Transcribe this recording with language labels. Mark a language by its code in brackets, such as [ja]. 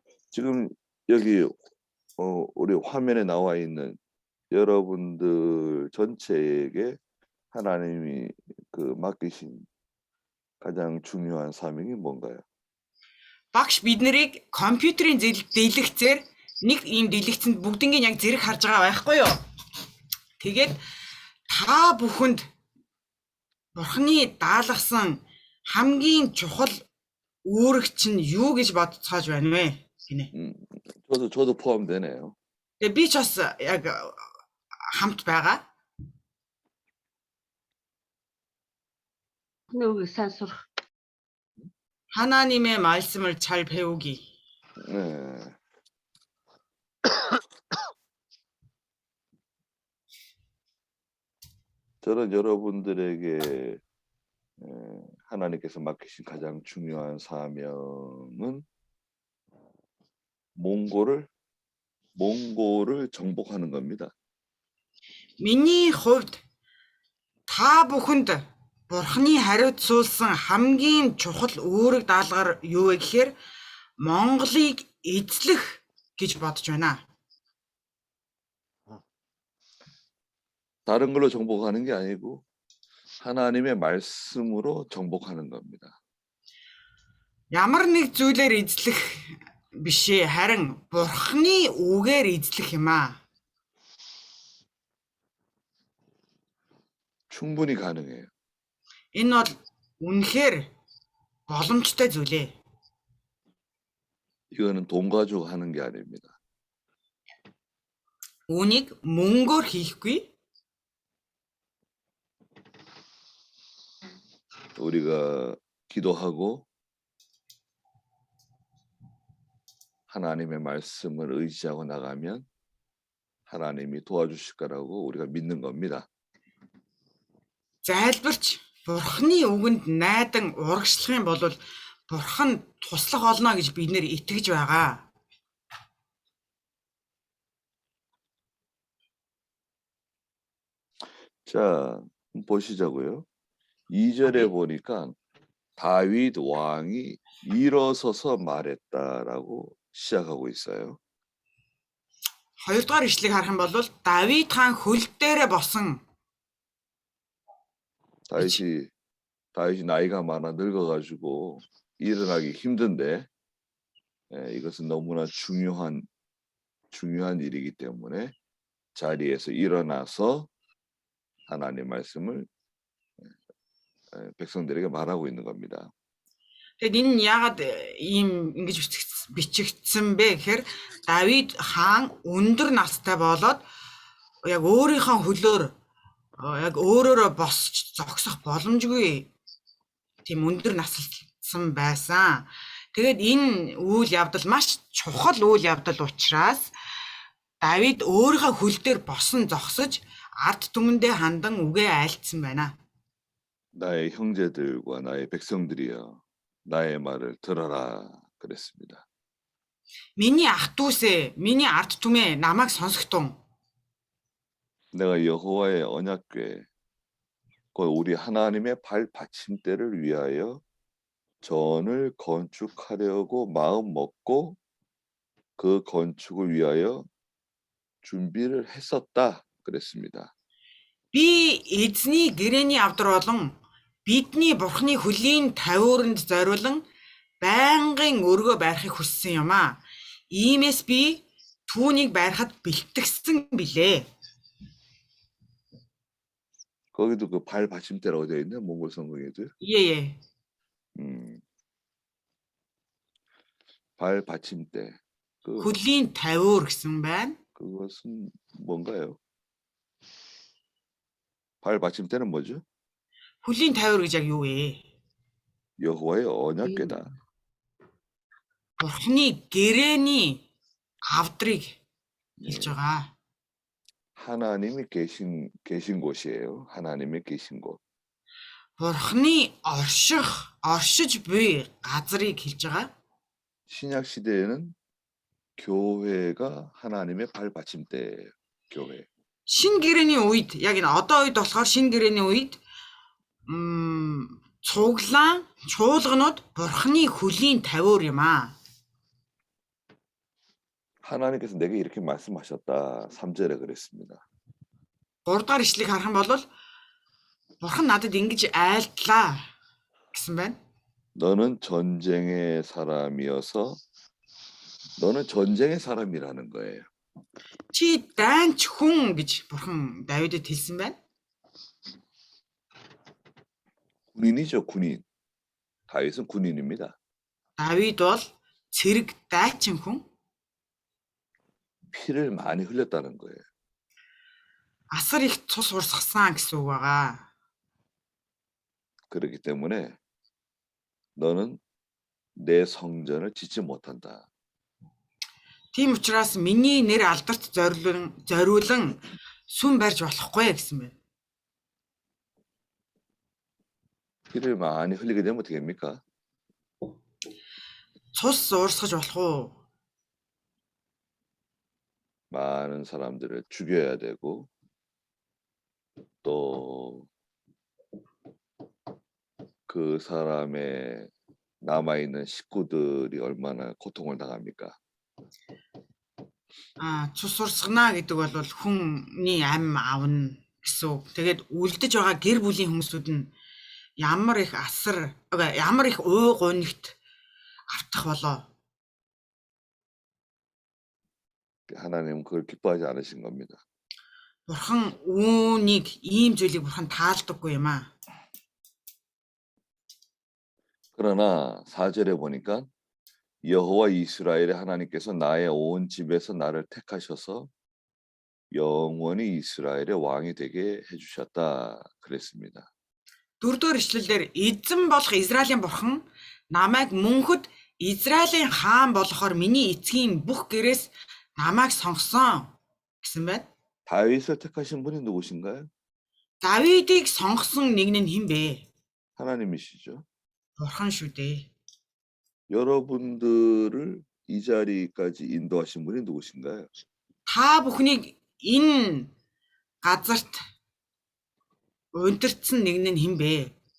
[ko] 지금 여기 우리 화면에 나와 있는 여러분들 전체에게 하나님이 맡기신 가장 중요한 사명이 뭔가요? [mn] Багш бид нарыг компьютерийн дэлгэцээр нэг ийм дэлгэцэнд бүгднийг яг зэрэг харж байгаа байхгүй юу? Тэгээд та бүхэнд Бурхны даалгасан хамгийн чухал үүрэг чинь юу гэж бодцоож байна вэ? Гинэ. [ko] 저도 포함되네요. [mn] Тэгээд би ч бас яг хамт байгаа. Нүг сайн сурах. [ko] 하나님의 말씀을 잘 배우기. 네. 저는 여러분들에게 하나님께서 맡기신 가장 중요한 사명은 몽골을 정복하는 겁니다. [mn] Миний хувьд та бүхэнд Бурхны хариуцуулсан хамгийн чухал үүрэг даалгаар юу вэ гэхээр Монголыг эзлэх гэж бодож байна. [ko] 다른 걸로 정복하는 게 아니고 하나님의 말씀으로 정복하는 겁니다. [mn] Ямар нэг зүйлээр эзлэх биш ээ, харин Бурхны үгээр эзлэх юм аа. [ko] 충분히 가능해요. [mn] Энэ бол үнэхээр боломжтой зүйл ээ. [ko] 이거는 돈 가지고 하는 게 아닙니다. [mn] Үүнийг мөнгөөр хийхгүй. [ko] 우리가 기도하고 하나님의 말씀을 의지하고 나가면 하나님이 도와주실 거라고 우리가 믿는 겁니다. [mn] Зайлбарч Бурхны үгэнд найдан урагшлах юм бол Бурхан туслах олно гэж бид нэр итгэж байгаа. [ko] 자, 보시자고요. 2절에 보니까 다윗 왕이 일어서서 말했다라고 시작하고 있어요. [mn] 2-р ишлэгийг харах юм бол Давид хаан хөл дээрээ босон. [ko] 다윗이 나이가 많아 늙어가지고 일어나기 힘든데 이것은 너무나 중요한 일이기 때문에 자리에서 일어나서 하나님 말씀을 백성들에게 말하고 있는 겁니다. [mn] Тэгэд энэ нь яагаад ийм ингэж бичигдсэн бэ гэхээр Давид хаан өндөр настай болоод яг өөрийнхөө хөлөөр яг өөрөөрөө босч зогсох боломжгүй тийм өндөр наслсан байсан. Тэгээд энэ үйл явдал маш чухал үйл явдал учраас Давид өөрийнхөө хөл дээр босон зогсож ард түмэндээ хандан үгээ айлтсан байна. [ko] 나의 형제들과 나의 백성들이여 나의 말을 들어라 그랬습니다. [mn] Миний ах дүүсээ, миний ард түмээ намайг сонсогтун. [ko] 내가 여호와의 언약궤 곧 우리 하나님의 발 받침대를 위하여 전을 건축하려고 마음 먹고 그 건축을 위하여 준비를 했었다 그랬습니다. [mn] Би эзний гэрээний авдар болон бидний бурхны хөлийн тавиуранд зориулан байнгын өргөө байрахыг хүссэн юм аа. Иймээс би түүнийг байрахад бэлтгэсэн билээ. [ko] 거기도 그 발 받침대라고 되어 있네 몽골 성경에도. Ээ. 발 받침대. 그 [mn] Хөлийн тавиур гэсэн байна. [ko] 그것은 뭔가요? 발 받침대는 뭐죠? [mn] Хөлийн тавиур гэж яг юу вэ? [ko] 여호와의 언약궤다. [mn] Бурхны гэрээний авдрыг хэлж байгаа. [ko] 하나님이 계신 곳이에요. 하나님이 계신 곳. [mn] Бурхны оршиж буй газрыг хэлж байгаа. [ko] 신약 시대에는 교회가 하나님의 발 받침대예요. 교회. [mn] Шин гэрээний үед яг энэ одоо үед болохоор шин гэрээний үед чуулганууд бурхны хөлийн тавиур юм аа. [ko] 하나님께서 내게 이렇게 말씀하셨다. 3절에 그랬습니다. [mn] 3 дахь ишлэгийг харах юм бол бурхан надад ингэж айлтлаа гэсэн байна. [ko] 너는 전쟁의 사람이어서 너는 전쟁의 사람이라는 거예요. [mn] Чи дайнч хүн гэж бурхан Давидэд хэлсэн байна. [ko] 군인이죠, 군인. 다윗은 군인입니다. [mn] Давид бол цэрэг дайчин хүн. [ko] 피를 많이 흘렸다는 거예요. [mn] Асар их цус урсгасан гэсэн үг байгаа. [ko] 그렇기 때문에 너는 내 성전을 짓지 못한다. [mn] Тийм учраас миний нэр алдарт зориулан сүм барьж болохгүй гэсэн байна. [ko] 피를 많이 흘리게 되면 어떻게 됩니까? [mn] Цус урсгаж болох уу? [ko] 많은 사람들을 죽여야 되고 또 그 사람의 남아있는 식구들이 얼마나 고통을 당합니까? [mn] Цус урсгана гэдэг бол хүний ам авна гэсэн үг. Тэгээд үлдэж байгаа гэр бүлийн хүмүүсүүд нь ямар их ямар их ой гонигт автах болоо. [ko] 하나님은 그걸 기뻐하지 않으신 겁니다. [mn] Бурхан үүнийг ийм зүйлийг бурхан таалдаггүй юм аа. [ko] 그러나 4절에 보니까 여호와 이스라엘의 하나님께서 나의 온 집에서 나를 택하셔서 영원히 이스라엘의 왕이 되게 해주셨다 그랬습니다. [mn] 4-р ишлэлээр эзэн болох Израилийн бурхан намайг мөнхөд Израилийн хаан болохоор миний эцгийн бүх гэрээс намайг сонгосон гэсэн байна. [ko] 다윗을 택하신 분이 누구신가요? [mn] Давидыг сонгосон нэг нь хэн бэ? [ko] 하나님이시죠. [mn] Бурхан шүү дээ. [ko] 여러분들을 이 자리까지 인도하신 분이 누구신가요? [mn] Та бүхнийг энэ газарт унтарсан нэг нь хэн бэ?